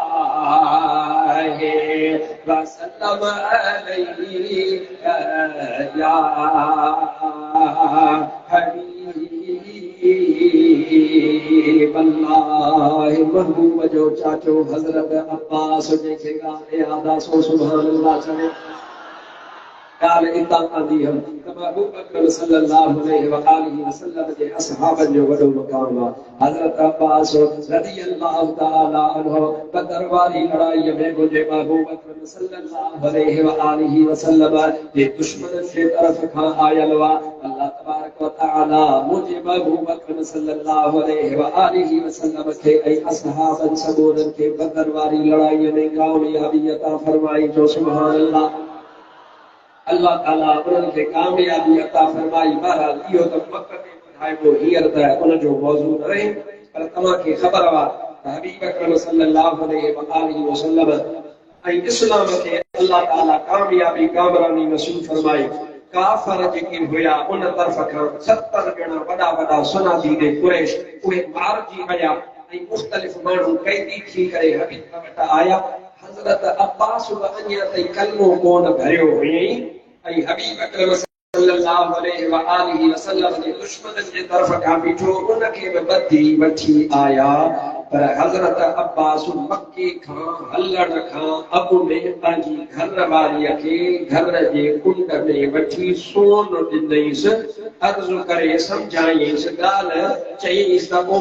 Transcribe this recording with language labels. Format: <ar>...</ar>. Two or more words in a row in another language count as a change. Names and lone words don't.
<ar>وسلم عليه يا حبيب الله</ar> <sd>महबूब जो चाचो हज़रत अब्बास जेके ॻाल्हि यादि सो</sd> <ar>سبحان الله</ar> <sd>चवे ॻाल्हि इतां आंदी हम महबूब अकरम</sd> <ar>صلى الله عليه وآله وسلم</ar> <sd>जे असहाबनि जो वॾो मक़ाम आहे हज़रत अब्बास</sd> <ar>رضي الله تعالى عنه</ar> <sd>बदर वारी लड़ाई में मुंहिंजे महबूब अकरम</sd> <ar>صلى الله عليه وآله وسلم</ar> <sd>जे दुश्मन जे तरफ़ खां आयल हुआ अल्लाह</sd> <ar>تبارك وتعالى</ar> <sd>मुंहिंजे महबूब अकरम</sd> <ar>صلى الله عليه وآله وسلم</ar> <sd>खे ऐं असहाबनि सबूरनि खे बदर वारी लड़ाई में कामयाबी अता फरमाई जो</sd> <ar>سبحان الله</ar> <sd>अल्लाह ताला उन्हनि खे कामयाबी अता फरमाई बहरहाल इहो त वक़्त में ॿुधाइबो हींअर त उन जो मौज़ू न रहे पर तव्हांखे ख़बर आहे त हबीब अकरम</sd> <ar>صلى الله عليه وآله وسلم</ar> <sd>ऐं इस्लाम खे अल्लाह ताला कामयाबी कामरानी नसीब फरमाई काफ़र जेके हुया उन तरफ़ खां 70 ॼणा वॾा वॾा</sd> <ar>صناديد قريش</ar> <sd>उहे मारिजी विया ऐं मुख़्तलिफ़ माण्हू कैदी थी करे हबीब वटि आया हज़रत अब्बास अञा ताईं कलमो कोन भरियो हुयईं ऐं हबीब अकरम</sd> <ar>صلى الله عليه وآله وسلم</ar> <sd>जे दुश्मननि जे तरफ़ खां बीठो उनखे बि ॿधी वठी आया पर हज़रत अब्बास मक्के खां हलण खां अॻु में पंहिंजी घर वारीअ खे घर जे कुंड में वठी सोन ॾिनईंसि अर्ज़ु करे सम्झाईंसि ॻाल्हि चईंसि त पोइ</sd>